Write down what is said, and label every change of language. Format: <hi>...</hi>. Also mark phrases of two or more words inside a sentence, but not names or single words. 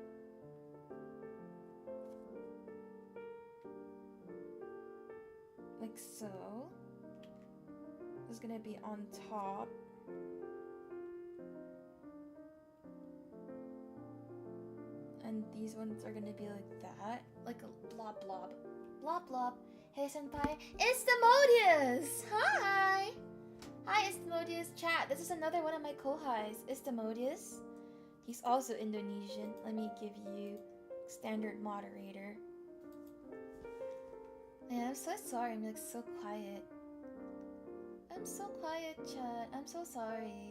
<en>Like so. This is gonna be on top. And these ones are gonna be like that. Like a blob. Blob blob. Hey senpai. Istamodius! Hi! Hi Istamodius chat. This is another one of my kohais. Istamodius. He's also Indonesian. Let me give you standard moderator. Yeah, I'm so sorry. I'm like so quiet. I'm so quiet, chat. I'm so sorry.</en>